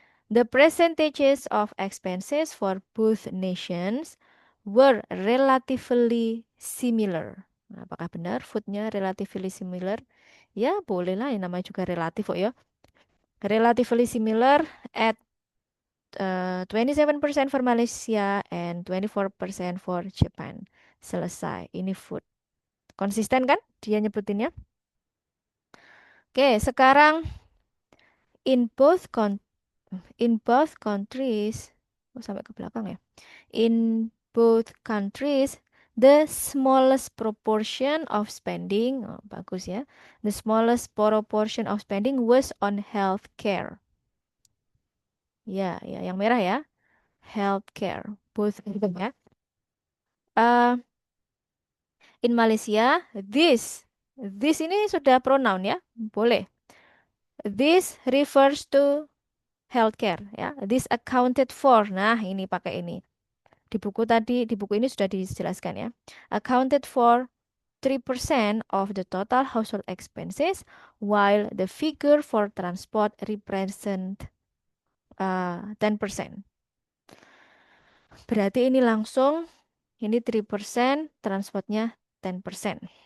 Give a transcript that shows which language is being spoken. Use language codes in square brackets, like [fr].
[en] The percentages of expenses for both nations were relatively similar. [id] Nah, apakah benar foodnya [en] relatively similar? [id] Ya, boleh lah, yang namanya juga relatif kok ya. [en] Relatively similar at 27% for Malaysia and 24% for Japan. [id] Selesai. Ini food. Konsisten kan dia nyebutinnya? [en] Oke, sekarang in both con in both countries, oh, [id] sampai ke belakang ya. [en] In both countries, the smallest proportion of spending, oh, [id] bagus ya. [en] The smallest proportion of spending was on healthcare. [id] Ya, ya, yang merah ya. Healthcare. Both gitu ya. Eh, [en] in Malaysia, this [id] ini sudah pronoun ya, boleh. [en] This refers to healthcare ya. This accounted for. [id] Nah, ini pakai ini. Di buku tadi, di buku ini sudah dijelaskan ya. [en] Accounted for 3% of the total household expenses, while the figure for transport represent 10%. [id] Berarti ini langsung, ini 3%, transportnya 10%.